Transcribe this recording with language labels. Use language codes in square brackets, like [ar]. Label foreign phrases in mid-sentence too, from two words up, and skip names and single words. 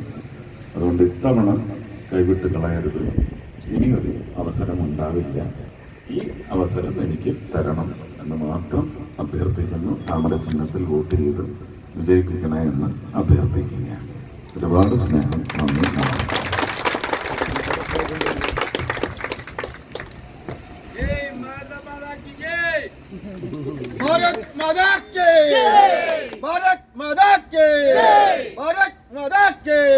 [ml] അതുകൊണ്ട് ഇത്തവണ കൈവിട്ട് കളയരുത്. ഇനിയൊരു അവസരം ഉണ്ടാവില്ല. ഈ അവസരം എനിക്ക് തരണം എന്ന് മാത്രം അഭ്യർത്ഥിക്കുന്നു. താമരചിഹ്നത്തിൽ വോട്ട് ചെയ്ത് വിജയിപ്പിക്കണേ എന്ന് അഭ്യർത്ഥിക്കുകയാണ്. ഒരുപാട് സ്നേഹം. നന്ദി. നമസ്കാരം. [hi] भारत माता की भारत माता की भारत माता की